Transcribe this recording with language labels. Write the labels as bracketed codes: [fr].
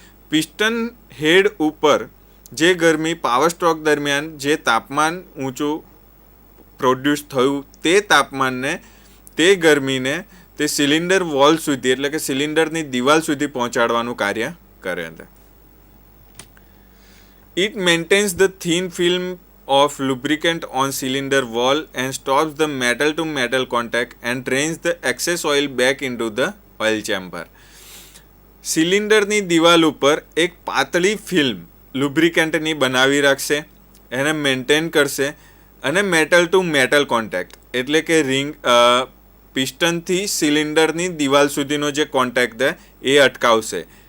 [gu] Piston હેડ ઉપર જે ગરમી પાવર સ્ટ્રોક દરમિયાન જે તાપમાન ઊંચું પ્રોડ્યુસ થયું તે તાપમાનને તે ગરમીને તે સિલિન્ડર વોલ સુધી એટલે કે સિલિન્ડરની દિવાલ સુધી પહોંચાડવાનું કાર્ય કરે છે. [en] It maintains the thin film of lubricant on cylinder wall and stops the metal to metal contact and drains the excess oil back into the oil chamber. [gu] સિલિન્ડરની દિવાલ ઉપર એક પાતળી ફિલ્મ લુબ્રિકેન્ટની બનાવી રાખશે, એને મેન્ટેન કરશે અને મેટલ ટુ મેટલ કોન્ટેક્ટ એટલે કે રિંગ પિસ્ટનથી સિલિન્ડરની દિવાલ સુધીનો જે કોન્ટેક્ટ છે એ અટકાવશે.